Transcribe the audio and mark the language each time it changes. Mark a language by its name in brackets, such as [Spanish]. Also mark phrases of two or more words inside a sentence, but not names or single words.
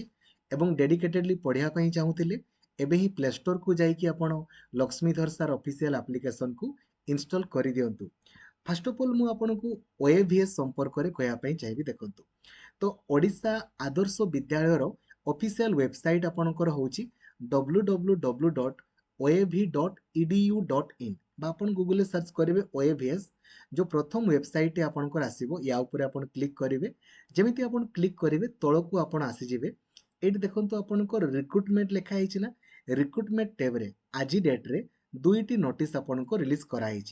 [Odia] ଏବଂ ଡେଡିକେଟେଡ଼ଲି ପଢ଼ିବା ପାଇଁ ଚାହୁଁଥିଲେ ଏବେ ହିଁ ପ୍ଲେ ଷ୍ଟୋରକୁ ଯାଇକି ଆପଣ ଲକ୍ଷ୍ମୀଧର ସାର୍ [English] official applicationku [Odia] ଇନଷ୍ଟଲ୍ କରିଦିଅନ୍ତୁ। [English] first of all [Odia] ମୁଁ ଆପଣଙ୍କୁ OAVS ସମ୍ପର୍କରେ କହିବା ପାଇଁ ଚାହିଁବି। ଦେଖନ୍ତୁ, ତ ଓଡ଼ିଶା ଆଦର୍ଶ ବିଦ୍ୟାଳୟର [English] official website [Odia] ଆପଣଙ୍କର ହେଉଛି www.oav.edu.in ବା ଆପଣ ଗୁଗଲରେ ସର୍ଚ୍ଚ କରିବେ OAVS। ଯେଉଁ ପ୍ରଥମ ୱେବସାଇଟ୍ ଆପଣଙ୍କର ଆସିବ, ୟା ଉପରେ ଆପଣ କ୍ଲିକ୍ କରିବେ। ଯେମିତି ଆପଣ କ୍ଲିକ୍ କରିବେ ତଳକୁ ଆପଣ ଆସିଯିବେ। ଏଇଠି ଦେଖନ୍ତୁ ଆପଣଙ୍କର ରିକ୍ରୁଟମେଣ୍ଟ ଲେଖା ହେଇଛି ନା। [English] recruitment tabre [Odia] ଆଜି ଡେଟ୍ରେ ଦୁଇଟି ନୋଟିସ୍ ଆପଣଙ୍କୁ ରିଲିଜ୍ କରାହେଇଛି।